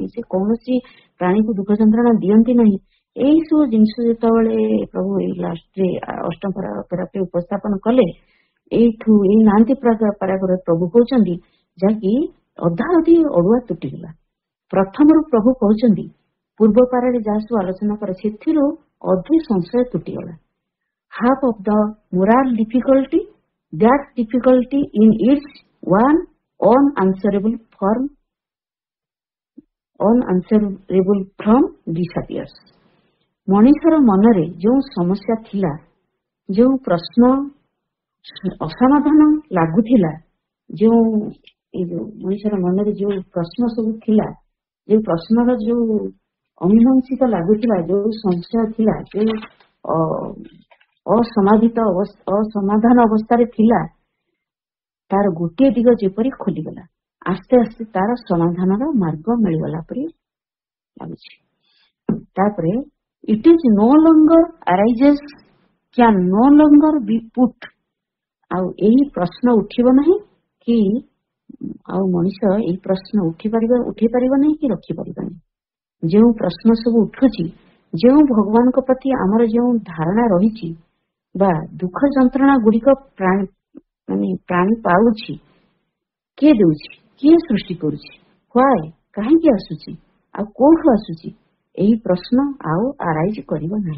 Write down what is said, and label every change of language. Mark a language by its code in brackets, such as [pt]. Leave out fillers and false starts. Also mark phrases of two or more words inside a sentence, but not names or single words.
[or] ସେ କୌଣସି ପ୍ରାଣୀକୁ ଦୁଃଖ ଯନ୍ତ୍ରଣା ଦିଅନ୍ତି ନାହିଁ। ଏଇ ସବୁ ଜିନିଷ ଯେତେବେଳେ ପ୍ରଭୁ ଏଇ ଲାଷ୍ଟରେ ଅଷ୍ଟମ ପାରାଗ୍ରାଫରେ ଉପସ୍ଥାପନ କଲେ, ଏଇଠୁ ଏଇ ନାହାନ୍ତି ପାରାଗ୍ରାଫ ପ୍ରଭୁ କହୁଛନ୍ତି ଯାହାକି ଅଧା ଅଧି ଅଡୁଆ ତୁଟିଗଲା। ପ୍ରଥମରୁ ପ୍ରଭୁ କହୁଛନ୍ତି ପୂର୍ବ ପାରାରେ ଯାହା ସବୁ ଆଲୋଚନା କରେ ସେଥିରୁ ଅଧେ ସଂଶୟ ତୁଟିଗଲା। [en] Half of the moral difficulty, that difficulty in its one unanswerable from disappears. [or] ମଣିଷର ମନରେ ଯେଉଁ ସମସ୍ୟା ଥିଲା, ଯେଉଁ ପ୍ରଶ୍ନ ଅସମାଧାନ ଲାଗୁଥିଲା, ଯେଉଁ ମଣିଷର ମନରେ ଯେଉଁ ପ୍ରଶ୍ନ ସବୁ ଥିଲା, ଯେଉଁ ପ୍ରଶ୍ନର ଯେଉଁ ଅମୀମାଂସିତ ଲାଗୁଥିଲା, ଯେଉଁ ସଂଶୟ ଥିଲା, ଯେଉଁ ଅସମାଧାନ ଅବସ୍ଥାରେ ଥିଲା, ତାର ଗୋଟିଏ ଦିଗ ଯେପରି ଖୋଲିଗଲା। ଆସ୍ତେ ଆସ୍ତେ ତାର ସମାଧାନର ମାର୍ଗ ମିଳିଗଲା ପରି ଲାଗୁଛି। [en] ତାପରେ it is no longer arises, can no longer be put, [or] ଆଉ ଏହି ପ୍ରଶ୍ନ ଉଠିବ ନାହିଁ କି ଆଉ ମଣିଷ ଏହି ପ୍ରଶ୍ନ ଉଠେଇ ପାରିବ ନାହିଁ କି ରଖିପାରିବନି। ଯେଉଁ ପ୍ରଶ୍ନ ସବୁ ଉଠୁଛି, ଯେଉଁ ଭଗବାନଙ୍କ ପ୍ରତି ଆମର ଯେଉଁ ଧାରଣା ରହିଛି ବା ଦୁଃଖ ଯନ୍ତ୍ରଣା ଗୁଡିକ ପ୍ରାଣୀ ପାଉଛି, କିଏ ଦଉଛି, କିଏ ସୃଷ୍ଟି କରୁଛି, ହ୍ୱାଇ, କାହିଁକି ଆସୁଛି, ଆଉ କୋଉଠୁ ଆସୁଛି, ଏହି ପ୍ରଶ୍ନ ଆଉ ଆରାଇଜ କରିବ ନାହିଁ।